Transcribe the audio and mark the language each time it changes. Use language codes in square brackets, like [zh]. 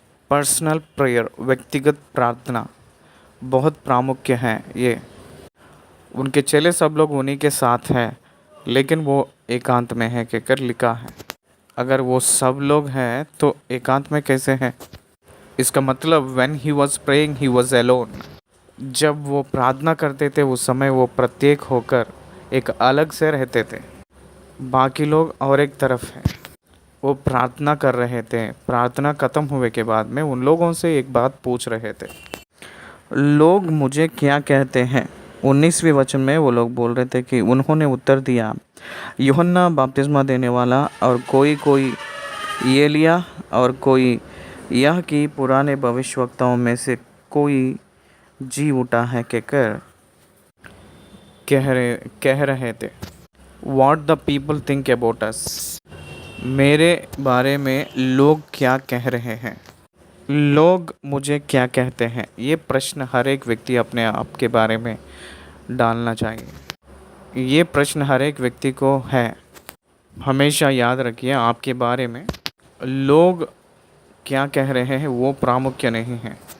[hi] Personal prayer, व्यक्तिगत प्रार्थना बहुत प्रामुख्य है ये। उनके चेले सब लोग उन्हीं के साथ हैं, लेकिन वो एकांत में है कहकर लिखा है। अगर वो सब लोग हैं तो एकांत में कैसे हैं? इसका मतलब [en] when he was praying he was alone। [hi] जब वो प्रार्थना करते थे उस समय वो प्रत्येक होकर एक अलग से रहते थे, बाकी लोग और एक तरफ हैं। वो प्रार्थना कर रहे थे। प्रार्थना खत्म हुए के बाद में उन लोगों से एक बात पूछ रहे थे। लोग मुझे क्या कहते हैं? 19वें वचन में वो लोग बोल रहे थे कि उन्होंने उत्तर दिया, यूहन्ना बपतिस्मा देने वाला, और कोई एलिया, और कोई यह कि पुराने भविष्यवक्ताओं में से कोई जी उठा है कहकर कह रहे थे। [en] What the people think about us। [hi] मेरे बारे में लोग क्या कह रहे हैं? लोग मुझे क्या कहते हैं? ये प्रश्न हर एक व्यक्ति अपने आप के बारे में डालना चाहिए। ये प्रश्न हर एक व्यक्ति को है। हमेशा याद रखिए, आपके बारे में लोग क्या कह रहे हैं वो प्रामुख्य नहीं है।